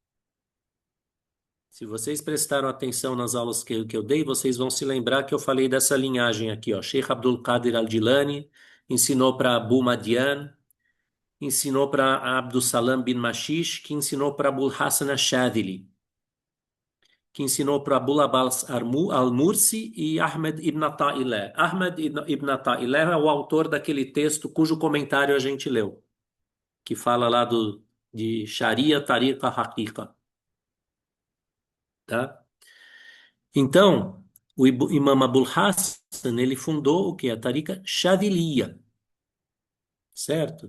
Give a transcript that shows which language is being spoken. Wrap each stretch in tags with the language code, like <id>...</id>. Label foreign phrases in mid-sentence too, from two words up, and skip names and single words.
<pt>Se vocês prestaram atenção nas aulas que eu dei, vocês vão se lembrar que eu falei dessa linhagem aqui, ó. Sheikh Abdul Qadir Al-Jilani ensinou para Abu Madian, ensinou para Abdus Salam bin Mashish, que ensinou para Abu Hassan Ash-Shadhili, que ensinou para Abu Abbas Al-Mursi e Ahmed ibn Ata'illah. Ahmed ibn Ata'illah é o autor daquele texto cujo comentário a gente leu, que fala lá de</pt> <ar>شريعة، طريقة، حقيقة,</ar> <pt>tá? Então, o Imam Abul Hassan, ele fundou o que? A Tariqa Shadhiliya, certo?</pt>